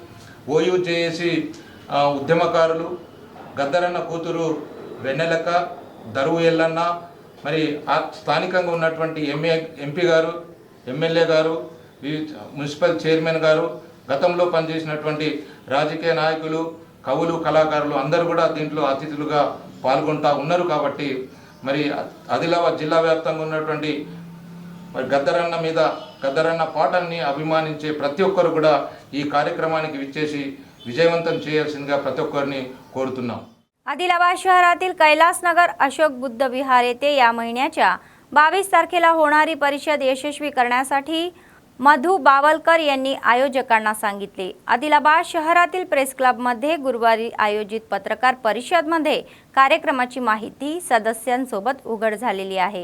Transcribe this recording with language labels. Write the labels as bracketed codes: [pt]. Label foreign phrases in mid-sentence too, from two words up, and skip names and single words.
[te] OUJC ఉద్యమకారులు, గద్దరన్న కూతురు వెన్నెలక్క, దరువు ఎల్లన్న, మరి స్థానికంగా ఉన్నటువంటి ఎంపీ గారు, ఎమ్మెల్యే గారు, మున్సిపల్ చైర్మన్ గారు, గతంలో పనిచేసినటువంటి రాజకీయ నాయకులు, కవులు, కళాకారులు అందరూ కూడా దీంట్లో అతిథులుగా పాల్గొంటూ ఉన్నారు. కాబట్టి మరి ఆదిలాబాద్ జిల్లా వ్యాప్తంగా ఉన్నటువంటి మరి గద్దరన్న పాటల్ని అభిమానించే ప్రతి ఒక్కరు కూడా ఈ కార్యక్రమానికి విచ్చేసి विजयवंतन చేయాల్సిందిగా ప్రతి ఒక్కరిని కోరుతున్నాం. [mr] आदिलाबाद शहरातील कैलासनगर अशोक बुद्ध विहार येथे या महिन्याच्या 22 तारखेला होणारी परिषद यशस्वी करण्यासाठी मधु बावलकर यांनी आयोजकांना सांगितले. आदिलाबाद शहरातील प्रेस क्लबमध्ये गुरुवारी आयोजित पत्रकार परिषदेमध्ये कार्यक्रमाची माहिती सदस्यांसोबत उघड झालेली आहे.